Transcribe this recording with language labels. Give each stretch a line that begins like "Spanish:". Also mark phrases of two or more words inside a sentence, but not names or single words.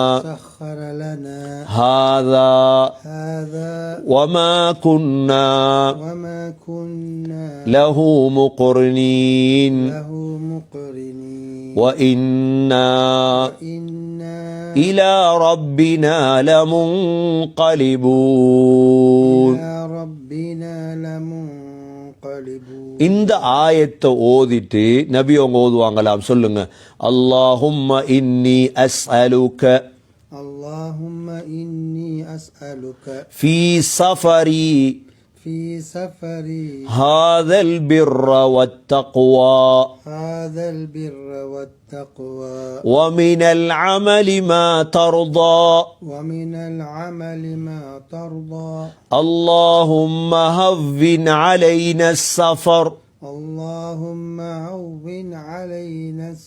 Arabic: هذا وما كنا له مقرنين وإنا إلى ربنا لمنقلبون.
Tamil: இந்த ஆயத்தை ஓதிட்டு நபி அவங்க ஓதுவாங்களாம், சொல்லுங்க,
Arabic: اللهم إني أسألك، اللهم إني أسألك في سفري, في سفري هذا البر والتقوى، هذا البر والتقوى ومن العمل ما ترضى، ومن العمل ما ترضى اللهم هون علينا السفر، اللهم هون علينا